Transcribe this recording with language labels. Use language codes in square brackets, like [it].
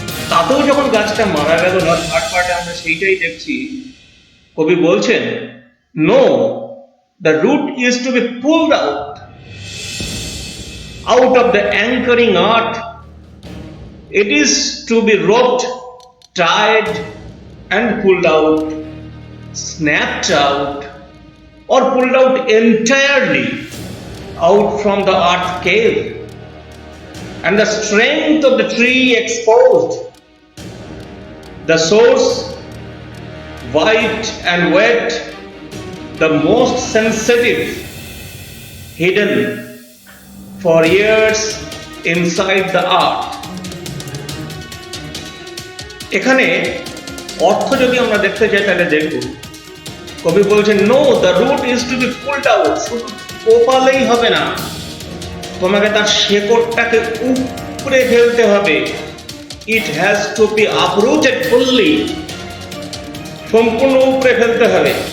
[bn] তাতেও যখন গাছটা মারা গেল না, থার্ড পার্টে আমরা সেইটাই দেখছি, কবি বলছেন [en] no, the root is to be pulled out of the anchoring earth. It is to be roped, tied and pulled out, snapped out or pulled out entirely out from the earth cave, and the strength of the tree exposed, the source white and wet, the most sensitive, hidden for years inside the earth. [bn] এখানে অর্থ যদি আমরা দেখতে চাই তাহলে দেখব, কবি বলছেন [en] No, the root is to be pulled out. [bn] শুধু কোপালেই হবে না, তোমাকে তার শেকড়টাকে উপড়ে ফেলতে হবে। [en] it has to be uprooted fully, [bn] সম্পূর্ণ উপড়ে ফেলতে হবে।